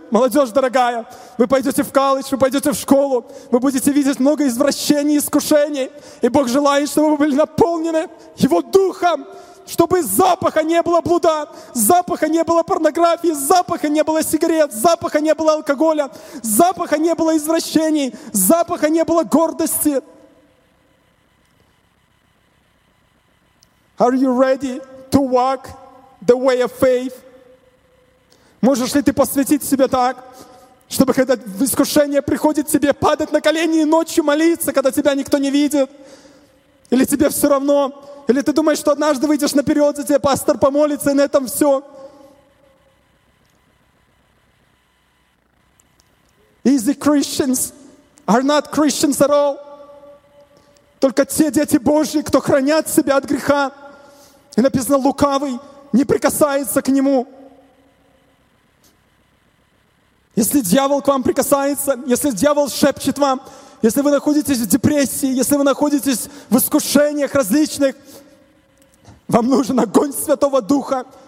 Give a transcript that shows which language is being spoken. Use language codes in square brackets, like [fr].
[ru] Молодежь дорогая, вы пойдете в колледж, вы пойдете в школу, вы будете видеть много извращений и искушений, и Бог желает, чтобы вы были наполнены Его Духом, чтобы запаха не было блуда, запаха не было порнографии, запаха не было сигарет, запаха не было алкоголя, запаха не было извращений, запаха не было гордости. [en] Are you ready to walk the way of faith? [ru] Можешь ли ты посвятить себя так, чтобы когда искушение приходит тебе, падать на колени и ночью молиться, когда тебя никто не видит? Или тебе все равно? Или ты думаешь, что однажды выйдешь наперед, и тебе пастор помолится, и на этом все? [en] Easy Christians are not Christians at all. [ru] Только те дети Божьи, кто хранят себя от греха. И написано, лукавый не прикасается к нему. Если дьявол к вам прикасается, если дьявол шепчет вам, если вы находитесь в депрессии, если вы находитесь в искушениях различных, вам нужен огонь Святого Духа.